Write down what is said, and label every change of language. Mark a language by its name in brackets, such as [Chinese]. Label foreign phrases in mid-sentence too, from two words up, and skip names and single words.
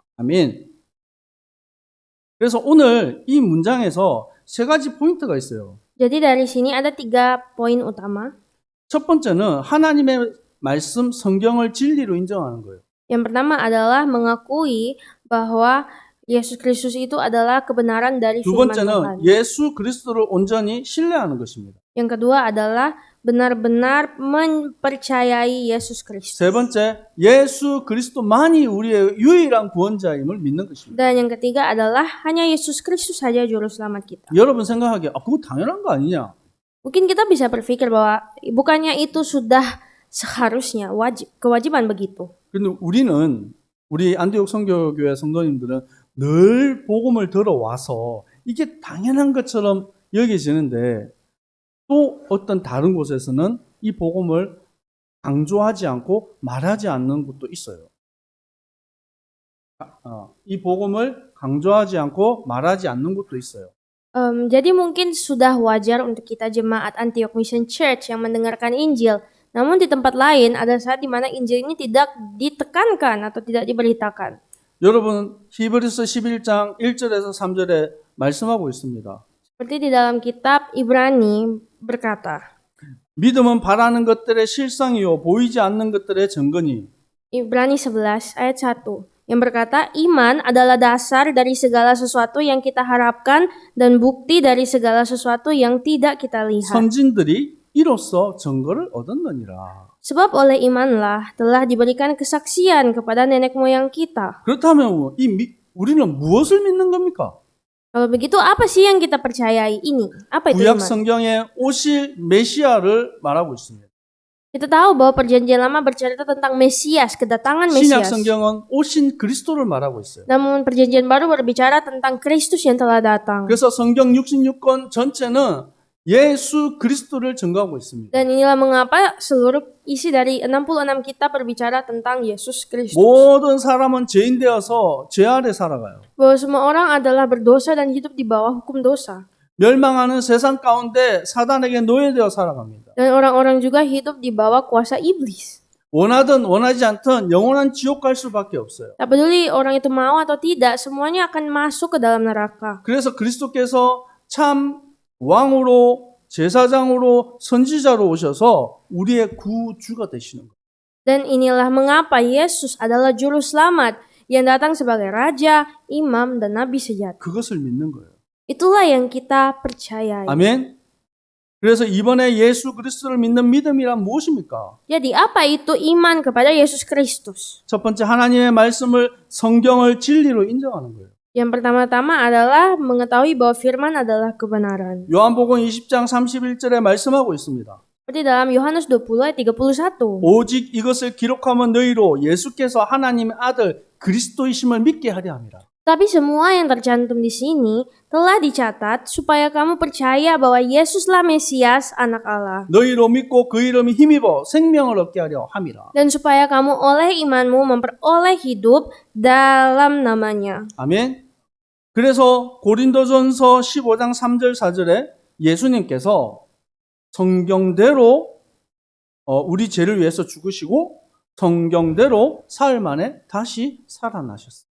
[Korean] 아멘. 그래서 오늘 이 문장에서 세 가지 포인트가 있어요. [Indonesian] Jadi dari sini ada 3 poin utama. [Korean] 첫 번째는 하나님의 말씀 성경을 진리로 인정하는 거예요. [Indonesian] Yang pertama adalah mengakui bahwa Yesus Kristus itu adalah kebenaran dari [Korean] 두 [Indonesian] firman Tuhan. [Korean] 번째는 예수 그리스도를 온전히 신뢰하는 것입니다. [Indonesian] Yang kedua adalah benar-benar mempercayai Yesus Kristus. [Korean] 세 번째, 예수 그리스도만이 우리의 유일한 구원자임을 믿는 것입니다. [Indonesian] Dan yang ketiga adalah hanya Yesus Kristus saja juru selamat kita. [Korean] 여러분 생각하기에 그거 당연한 거 아니냐? [Indonesian] Mungkin kita bisa berpikir bahwa bukannya itu sudah seharusnya kewajiban begitu. [Korean] 근데 우리 안디옥 선교교회 성도님들은 늘 복음을 들어와서 이게 당연한 것처럼 여겨지는데 또 어떤 다른 곳에서는 이 복음을 강조하지 않고 말하지 않는 곳도 있어요. 이 복음을 강조하지 않고 말하지 않는 곳도 있어요. [Indonesian] Jadi mungkin sudah wajar untuk kita jemaat Antioch Mission Church yang mendengarkan Injil, Namun di tempat lain ada saat di mana Injil ini tidak ditekankan atau tidak diberitakan. [Korean] 여러분 히브리서 11장 1절에서 3절에 말씀하고 있습니다. [Indonesian] Seperti di dalam kitab Ibrani berkata, [Korean] 믿음은 바라는 것들의 실상이요 보이지 않는 것들의 증거니. [Indonesian] Ibrani 11 ayat 1 yang berkata, iman adalah dasar dari segala sesuatu yang kita harapkan dan bukti dari segala sesuatu yang tidak kita lihat. [Korean] 선진들이 이로써 증거를 얻었느니라. [Indonesian] Sebab oleh imanlah telah diberikan kesaksian kepada nenek moyang kita. [Korean] 그렇다면 우리는 무엇을 믿는 겁니까? [Indonesian] Kalau begitu apa sih yang kita percayai ini? Apa itu [Korean] 구약 [Indonesian] iman? [Korean] 성경에 오실 메시아를 말하고 있습니다. [Indonesian] Kita tahu bahwa perjanjian lama bercerita tentang Mesias, kedatangan [Korean] 신약 [Indonesian] Mesias. [Korean] 성경은 오신 그리스도를 말하고 있어요. [Indonesian] Namun perjanjian baru berbicara tentang Kristus yang telah datang. [Korean] 그래서 성경 66권 전체는 예수 그리스도를 증거하고 있습니다. [Indonesian] Dan inilah mengapa seluruh isi dari 66 kitab berbicara tentang Yesus Kristus. [Korean] 모든 사람은 죄인 되어서 죄 아래 살아가요. [Indonesian] Bahwa semua orang adalah berdosa dan hidup di bawah hukum dosa. [Korean] 멸망하는 세상 가운데 사단에게 노예되어 살아갑니다. [Indonesian] Dan orang-orang juga hidup di bawah kuasa iblis. [Korean] 원하든 원하지 않든 영원한 지옥 갈 수밖에 없어요. [Indonesian] Tak peduli orang itu mau atau tidak, semuanya akan masuk ke dalam neraka. [Korean] 그래서 그리스도께서 참 왕으로 제사장으로 선지자로 오셔서 우리의 구주가 되시는 거예요. [Indonesian] Dan inilah mengapa Yesus adalah juru selamat yang datang sebagai raja, imam, dan nabi sejati. [Korean] 그것을 믿는 거예요. [Indonesian] Itulah yang kita percayai. [Korean] 아멘. 그래서 이번에 예수 그리스도를 믿는 믿음이란 무엇입니까? [Indonesian] Jadi apa itu iman kepada Yesus Kristus? [Korean] 첫 번째 하나님의 말씀을 성경을 진리로 인정하는 거예요. [Indonesian] Yang pertama-tama adalah mengetahui bahwa firman adalah kebenaran. [Korean] 요한복음 20장 31절에 말씀하고 있습니다. [Indonesian] Seperti dalam Yohanes 20 ayat 31. [Korean] 오직 이것을 기록하면 너희로 예수께서 하나님의 아들 그리스도이심을 믿게 하려 함이라. [Indonesian] Tapi semua yang tercantum di sini telah dicatat supaya kamu percaya bahwa Yesuslah Mesias, Anak Allah. [Korean] 너희로 믿고 그 이름이 힘입어 생명을 얻게 하려 함이라. [Indonesian] Dan supaya kamu oleh imanmu memperoleh hidup dalam namanya. [Korean] 아멘. 그래서 고린도전서 15장 3절 4절에 예수님께서 성경대로 우리 죄를 위해서 죽으시고 성경대로 사흘 만에 다시 살아나셨어요.